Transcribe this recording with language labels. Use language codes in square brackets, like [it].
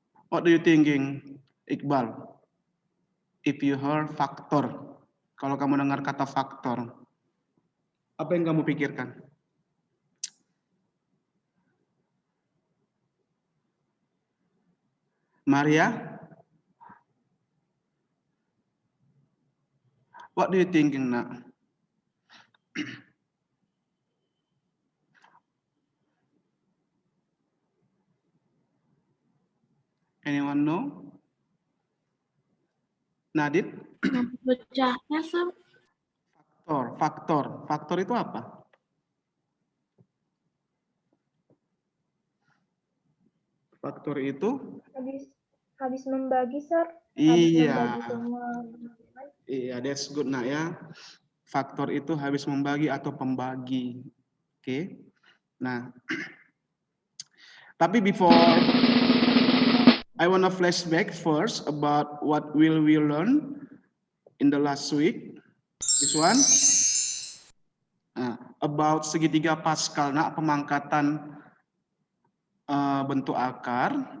[en] What do you thinking, Iqbal? If you heard [id] faktor, kalau kamu dengar kata faktor, apa yang kamu pikirkan? Maria? [en] What do you thinking, Nak? Anyone know? Nadit? [id] Pecahnya, sir. Faktor itu apa? Faktor itu? Habis membagi, sir. Iya. Membagi semua. [en] Iya, that's good, Nak, ya. [id] Faktor itu habis membagi atau pembagi. Oke. Nah, tapi [en] before I wanna flashback first about what will we learn in the last week. This one. [id] About segitiga Pascal, Nak, pemangkatan bentuk akar.